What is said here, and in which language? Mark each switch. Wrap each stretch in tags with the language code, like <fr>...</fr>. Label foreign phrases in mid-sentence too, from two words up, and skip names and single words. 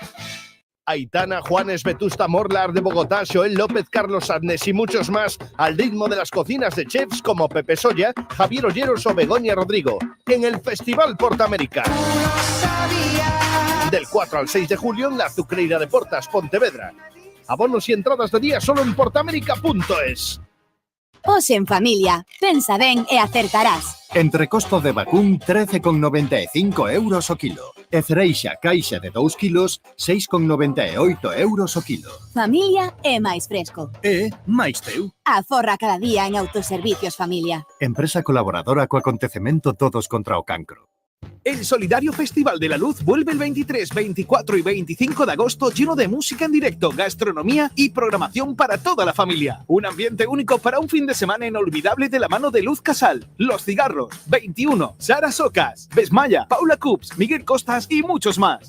<es>Aitana, Juanes, Vetusta Morlar de Bogotá, Joel López, Carlos Arnes y muchos más al ritmo de las cocinas de chefs como Pepe Soya, Javier Olleros o Begoña Rodrigo en el Festival Portamérica. Del 4 al 6 de julio en la Azucreira de Portas, Pontevedra. Abonos y entradas de día solo en portamérica.es.</es> <gl>Os en familia, pensa ben e acertarás. Entrecosto de vacún 13,95 € o kilo. E cereixa caixa de 2 kilos 6,98 € o kilo. Familia é máis fresco. E máis teu. Aforra cada día en Autoservicios Familia. Empresa colaboradora co acontecemento Todos contra o Cancro.</gl> <es>El Solidario Festival de la Luz vuelve el 23, 24 y 25 de agosto lleno de música en directo, gastronomía y programación para toda la familia. Un ambiente único para un fin de semana inolvidable de la mano de Luz Casal, Los Cigarros, 21, Sara Socas, Besmaya, Paula Cups, Miguel Costas y muchos más.</es>